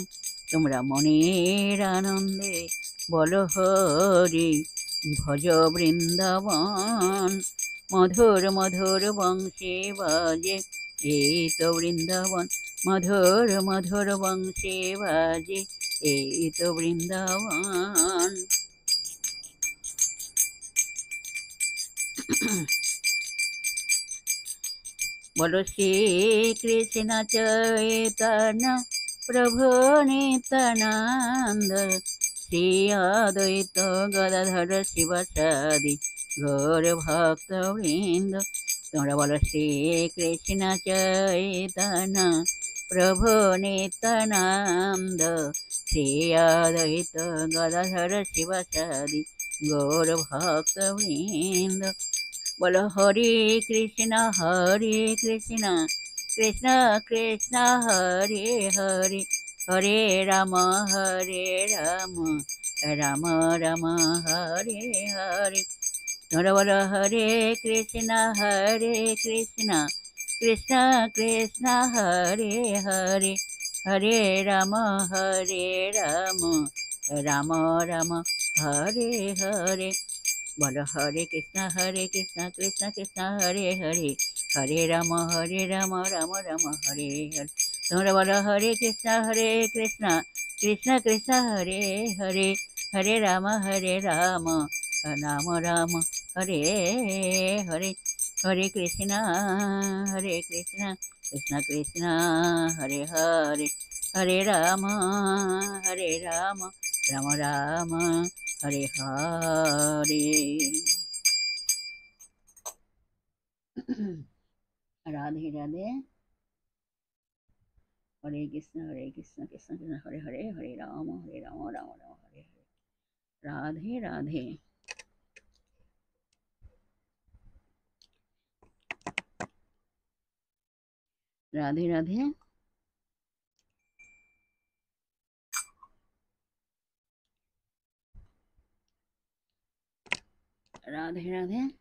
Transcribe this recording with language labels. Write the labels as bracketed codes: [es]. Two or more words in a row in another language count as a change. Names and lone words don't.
[bn] তোমরা মনের আনন্দে বল হরি ভজ বৃন্দাবন মধুর মধুর বংশী বাজে এই তো বৃন্দাবন মধুর মধুর বংশে বাজে, এই তো বৃন্দাবন। [hi] बोलो श्री कृष्ण चैतन्य प्रभु नित्यानंद, श्री अद्वैत गदाधर शिवासादि गौर भक्त वृंद। [bn] তোমরা বলো শ্রী কৃষ্ণ চৈতন্য প্রভু নিত্যানন্দ, শ্রী অদ্বৈত গদাধর শিবাসাদি গৌর ভক্ত বৃন্দ। [hi] बोलो हरे कृष्णा कृष्णा कृष्णा हरे हरे, हरे राम राम राम हरे हरे। [bn] তোমরা বলো হরে কৃষ্ণা কৃষ্ণা কৃষ্ণা হরে হরে, হরে রাম রাম রাম হরে হরে। [hi] बोलो हरे कृष्णा कृष्णा कृष्णा हरे हरे, हरे राम राम राम हरे हरे। [bn] তোমরা বলো হরে কৃষ্ণা কৃষ্ণা কৃষ্ণা হরে হরে, হরে রাম রাম রাম हरे हरे। [hi] हरे कृष्णा कृष्णा कृष्णा हरे हरे, हरे राम राम राम हरे हरे। राधे राधे। हरे कृष्ण कृष्ण कृष्ण हरे हरे, हरे राम राम राम हरे हरे। राधे राधे। राधे राधे। राधे राधे।